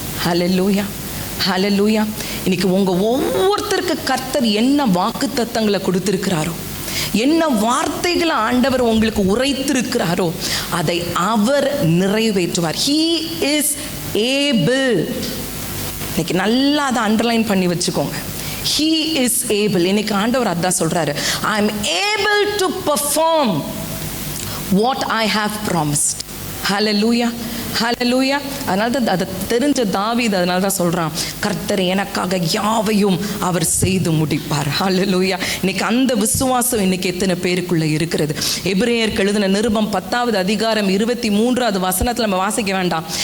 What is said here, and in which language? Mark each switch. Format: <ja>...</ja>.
<ta>ஹல்லேலூயா, ஹல்லேலூயா. இன்னைக்கு உங்க ஒவ்வொருத்தருக்கு கர்த்தர் என்ன வாக்குத்தத்தங்களை கொடுத்திருக்கிறாரோ, என்ன வார்த்தைகளை ஆண்டவர் உங்களுக்கு உரைத்திருக்கிறாரோ அதை அவர் நிறைவேற்றுவார்.</ta> <en>He is able.</en> <ta>இன்னைக்கு நல்லா அதை அண்டர்லைன் பண்ணி வச்சுக்கோங்க.</ta> <en>He is able.</en> <ta>இன்னைக்கு ஆண்டவர் அதான் சொல்றாரு,</ta> <en>I am able to perform what I have promised. Hallelujah, hallelujah.</en> <ta>அதனால தான் அதை தெரிஞ்ச தாவீது அதனால தான் சொல்றான், கர்த்தர் எனக்காக யாவையும் அவர் செய்து முடிப்பார். ஹல்லேலூயா. இன்னைக்கு அந்த விசுவாசம் இன்னைக்கு எத்தனை பேருக்குள்ள இருக்கிறது? எபிரேயருக்கு எழுதின நிருபம் 10வது அதிகாரம் 23வது வசனத்தில் நம்ம வாசிக்க வேண்டாம்.</ta>